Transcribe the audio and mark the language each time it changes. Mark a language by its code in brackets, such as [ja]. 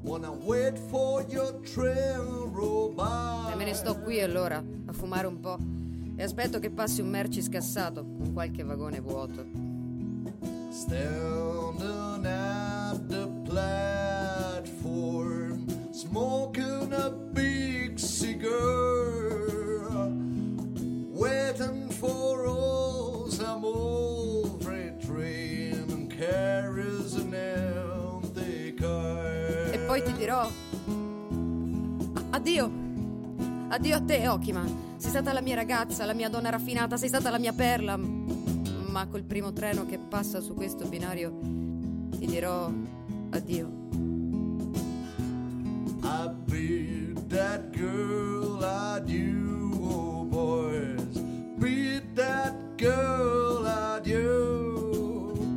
[en] Wanna wait for your train roll by. [it] E me ne sto qui allora, a fumare un po', e aspetto che passi un merci scassato con qualche vagone vuoto. [en] Standing at the platform, smoking a big cigar, waiting for all some old freight train and carries an empty car. [it] Poi ti dirò addio. Addio a te, Okima. Sei stata la mia ragazza, la mia donna raffinata, sei stata la mia perla. Ma col primo treno che passa su questo binario ti dirò addio. [en] I beat that girl, addio, oh boys. Beat that girl, addio.